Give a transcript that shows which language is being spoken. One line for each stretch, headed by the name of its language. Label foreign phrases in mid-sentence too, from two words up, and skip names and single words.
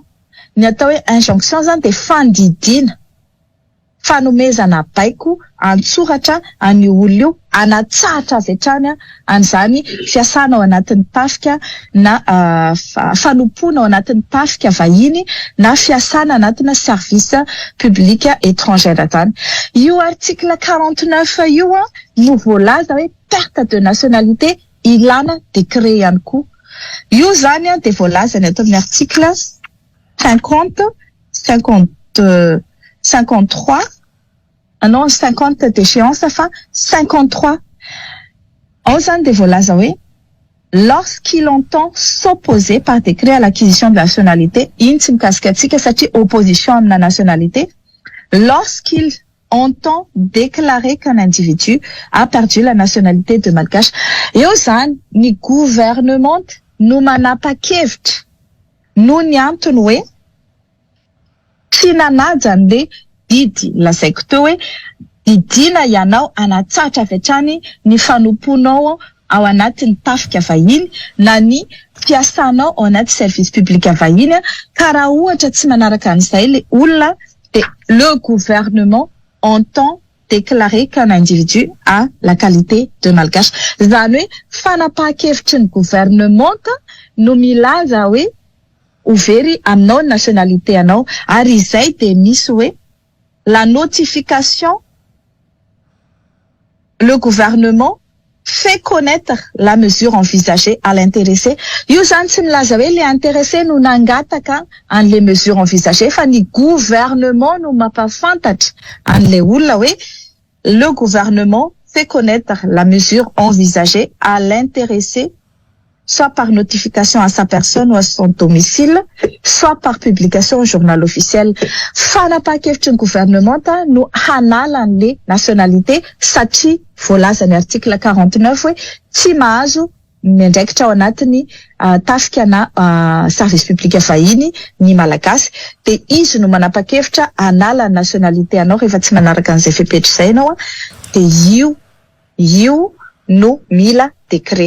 Malagasy: Ny atao hoe injonction zany dia fandidiana, fanomezana baiko antsoratra any olo io anatsahatra avy hatrany an'izany fiasana ao anatin'ny tafika na fanompoana ao anatin'ny tafika vahiny na fiasana anatina
French: service public étranger
Malagasy: zany. Io article 49 io no voalaza hoe
French: perte de nationalité
Malagasy: ilana décret ihany koa. Io zany dia voalaza ny atao amin'ny article 50, 53, non 50
French: d'échéance, enfin
Malagasy: 53. Ao zany dia voalaza hoe
French: lorsqu'il entend s'opposer par décret à l'acquisition de la nationalité,
Malagasy: iny tsy mikasika antsika satria opposition amina nationalité,
French: lorsqu'il entend déclarer qu'un individu a perdu la nationalité de malgache.
Malagasy: Eo zany ny gouvernement no manapa-kevitra no ny antony hoe tsy nanaja an'le didy lazaiko teo hoe didina ianao anatsahatra avy hatrany ny fanomponao ao anatin'ny tafika vahiny na ny fiasanao ao anaty
French: service public
Malagasy: vahiny ka raha ohatra tsy manaraka an'izay le olona dia
French: le gouvernement entend déclarer qu'un individu a la qualité de malgache.
Malagasy: Zany hoe fanapahan-kevitry ny gouvernement no milaza hoe ouvert aminao nationalité anao ary izay dia misy hoe
French: la notification, le gouvernement fait connaître la mesure envisagée à l'intéressé.
Malagasy: Io zany tsy milaza hoe
French: le intéressé
Malagasy: no nangataka an'le
French: mesure envisagée
Malagasy: fa ny gouvernement no mampafantatra an'le olona hoe
French: le gouvernement fait connaître la mesure envisagée à l'intéressé, soit par notification à sa personne ou à son domicile, soit par publication au journal officiel.
Malagasy: Fanapahan-kevitry ny gouvernement no hanala an'le nationalité satria voalaza ny article 49 hoe tsy mahazo miandraikitra ao anatiny tafika na
French: service public
Malagasy: vahiny ny malagasy dia izy no manapa-kevitra hanala nationalité anao rehefa tsy manaraka an'izay fepetra izay ianao dia io no mila décret.